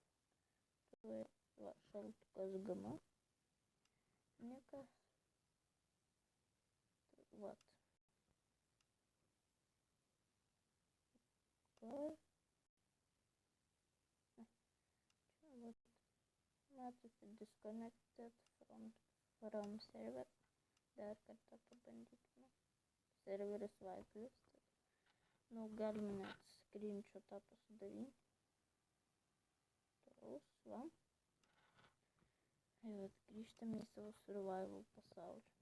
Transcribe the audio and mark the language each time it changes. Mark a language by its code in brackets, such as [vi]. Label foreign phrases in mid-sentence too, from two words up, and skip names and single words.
[lt] Tai va, šaltukas GM. Nikas. [ru] Вот. Вот. [lt] Matote, [en] disconnected from server. [lt] Dar kartą pabandykime. Serveris whitelisted. Nu, galime net screenshotą pasidaryti. Toliau, va. Ir vat grįžtame į savo survival pasaulį.